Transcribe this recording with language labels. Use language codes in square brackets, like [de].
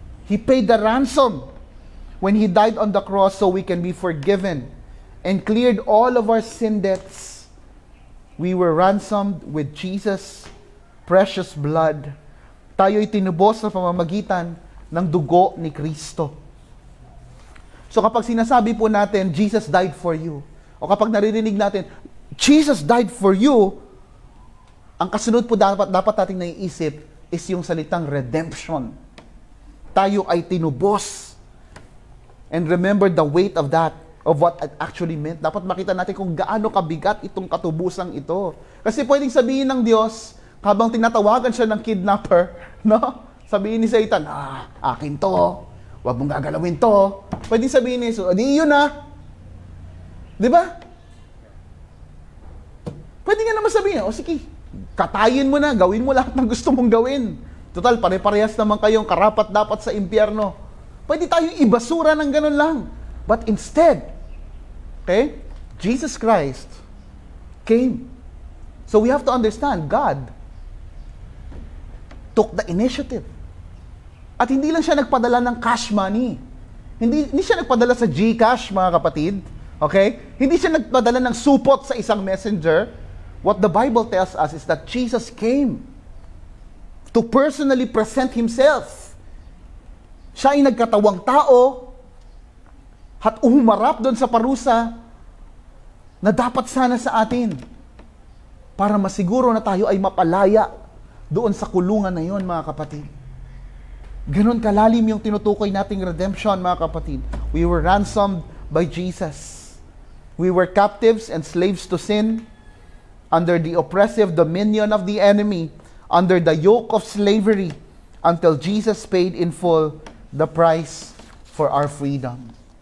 [en] He paid the ransom when He died on the cross so we can be forgiven and cleared all of our sin debts. We were ransomed with Jesus' precious blood. [tl] Tayo'y tinubos sa pamamagitan ng dugo ni Kristo. So kapag sinasabi po natin, [en] Jesus died for you, [tl] o kapag naririnig natin, Jesus died for you, ang kasunod po dapat nating naiisip is yung salitang redemption. Tayo ay tinubos. [en] And remember the weight of that, of what it actually meant. [tl] Dapat makita natin kung gaano kabigat itong katubusang ito. Kasi pwedeng sabihin ng Diyos, habang tinatawagan siya ng kidnapper, no? Sabihin ni Satan, akin to. Huwag mong gagalawin to. Pwedeng sabihin ni Jesus, di yun na. Di ba? Pwede nga naman sabihin, sige, katayin mo na, gawin mo lahat ng gusto mong gawin. Total, pare-parehas naman kayong karapat-dapat sa impyerno. Pwede tayong ibasura ng ganun lang. [en] But instead, okay, Jesus Christ came. So we have to understand, God took the initiative. [tl] At hindi lang siya nagpadala ng cash money. Hindi siya nagpadala sa GCash, mga kapatid. Okay? Hindi siya nagpadala ng supot sa isang messenger. [en] What the Bible tells us is that Jesus came to personally present Himself. [tl] Siya ay nagkatawang tao at umarap doon sa parusa na dapat sana sa atin para masiguro na tayo ay mapalaya doon sa kulungan na yon, mga kapatid. Ganon kalalim yung tinutukoy nating redemption, mga kapatid. [en] We were ransomed by Jesus. We were captives and slaves to sin, under the oppressive dominion of the enemy, under the yoke of slavery, until Jesus paid in full the price for our freedom.